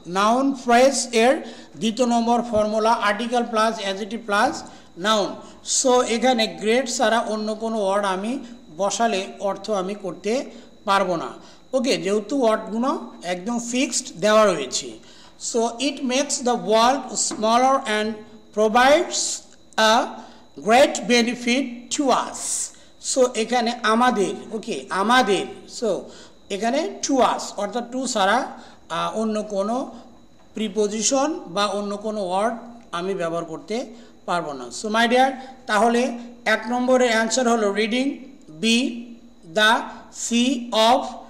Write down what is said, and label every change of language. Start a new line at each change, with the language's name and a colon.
Bangla: Noun phrase এর দ্বিতীয় নম্বর formula article plus adjective plus noun. So এখানে গ্রেট ছাড়া অন্য কোনো ওয়ার্ড আমি বসালে অর্থ আমি করতে পারবো না। ওকে, যেহেতু ওয়ার্ডগুলো একদম ফিক্সড দেওয়া রয়েছে।
English: So it makes the world smaller and provides a great benefit to us.
Bangla: So এখানে আমাদের, ওকে আমাদের, সো এখানে to us অর্থাৎ টু ছাড়া অন্য কোনো প্রিপোজিশন বা অন্য কোনো ওয়ার্ড আমি ব্যবহার করতে পারবো না।
English: so my dear,
Bangla: তাহলে 1 নম্বরের অ্যান্সার হলো reading, B the sea of